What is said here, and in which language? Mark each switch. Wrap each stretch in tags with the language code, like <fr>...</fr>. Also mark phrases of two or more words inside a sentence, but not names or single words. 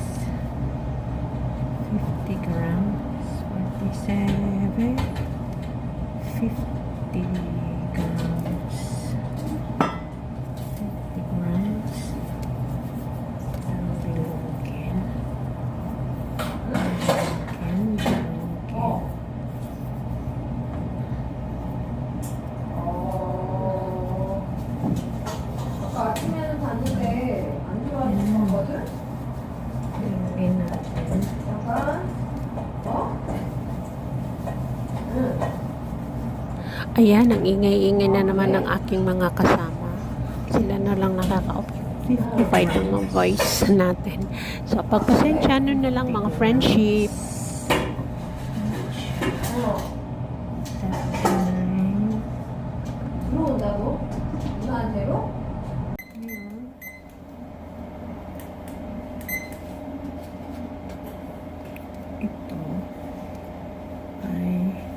<en>50 grams. 47. 50 grams. 50 grams. Bilogin.</en> <ko>아침에는 봤는데 안 좋아하는 거거든?</ko> <tl>Bilogin natin.</tl> <ko>잠깐.</ko> <tl>Ayan, ang ingay-ingay na naman ng aking mga kasama. Sila na lang nakaka-55 ng mga voice natin. So, pagpasensya nyo na lang mga friendship.</tl> <ko>들어온다고? 누나한테로?</ko> <tl>Ito ay</tl>